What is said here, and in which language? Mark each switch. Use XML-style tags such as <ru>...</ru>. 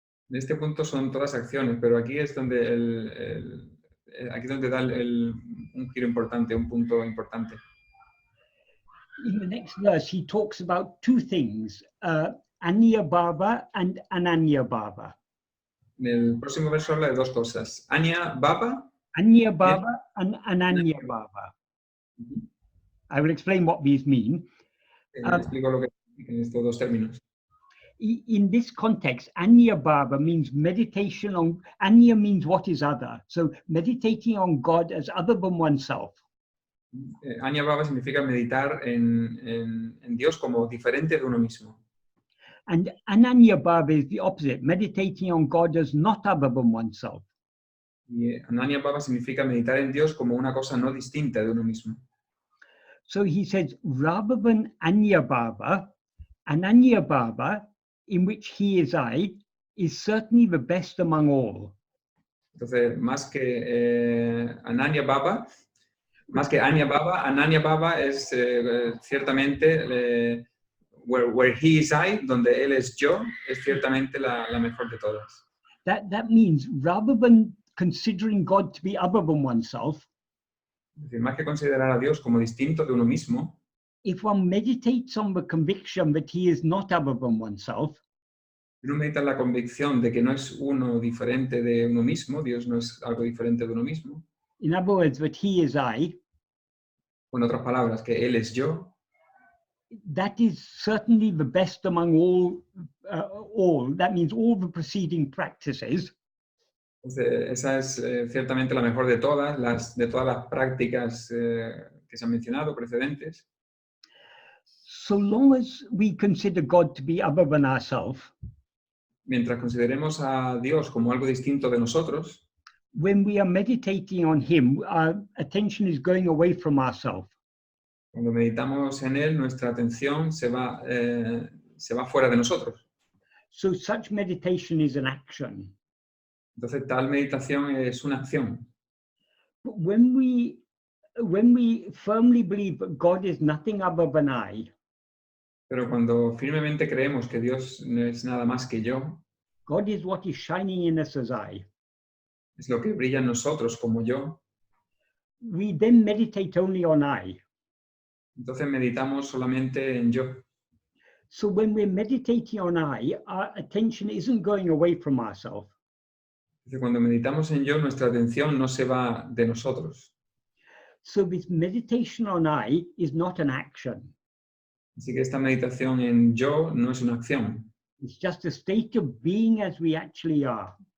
<es>En este punto son todas acciones, pero aquí es donde donde da un giro importante, un punto importante.</es> <en>In the next verse, he talks about two things, Anya Bhava and Ananya Bhava.</en> <es>En el próximo verso habla de dos cosas, Anya Bhava. Anya Bhava and Ananya Bhava.</es> <en>I will explain what these mean.</en> <es>Explico lo que significan estos dos términos.</es> <en>In this context, Anya Bhava means meditation on, Anya means what is other. So meditating on God as other than oneself.</en> <es>Anya Bhava significa meditar en Dios como diferente de uno mismo.</es> <en>And Ananya Bhava is the opposite, meditating on God as not other than oneself.</en> <es>Y Ananya Bhava significa meditar en Dios como una cosa no distinta de uno mismo.</es> <en>So he says, rather than Anya Bhava, Ananya Bhava, in which he is I, is certainly the best among all.</en> <es>Entonces, más que Ananya Bhava, Ananya Bhava es ciertamente</es> <en>where he is I,</en> <es>donde él es yo, es ciertamente la mejor de todas.</es> <en>That means rather than considering God to be other than oneself,</en> <es>es decir, más que considerar a Dios como distinto de uno mismo,</es> <en>if one meditates on the conviction that he is not other than oneself,</en> <es>uno medita en la convicción de que no es uno diferente de uno mismo, Dios no es algo diferente de uno mismo,</es> <en>In other words, that he is I,</en> <es>o en otras palabras, que Él es yo,</es> <en>that is certainly the best among all. That means all the preceding practices.</en> <es>esa es ciertamente la mejor de todas las prácticas que se han mencionado precedentes.</es> <en>So long as we consider God to be other than ourselves,</en> <es>Mientras consideremos a Dios como algo distinto de nosotros,</es> <en>when we are meditating on him, our attention is going away from ourselves.</en> <es>cuando meditamos en Él, nuestra atención se va fuera de nosotros.</es> <en>So such meditation is an action.</en> <es>Entonces, tal meditación es una acción.</es> <en>But when we firmly believe that God is nothing other than I,</en> <es>Pero cuando firmemente creemos que Dios no es nada más que yo,</es> <en>God is what is shining in us as I,</en> <es>es lo que brilla en nosotros como yo,</es> <en>we then meditate only on I.</en> <es>entonces meditamos solamente en yo.</es> <en>So when we're meditating on I, our attention isn't going away from ourselves.</en> <es>Entonces, cuando meditamos en yo, nuestra atención no se va de nosotros.</es> <en>So this meditation on I is not an action.</en> <es>Así que esta meditación en yo no es una acción,</es> <en>It's just a state of being as we actually are.</en>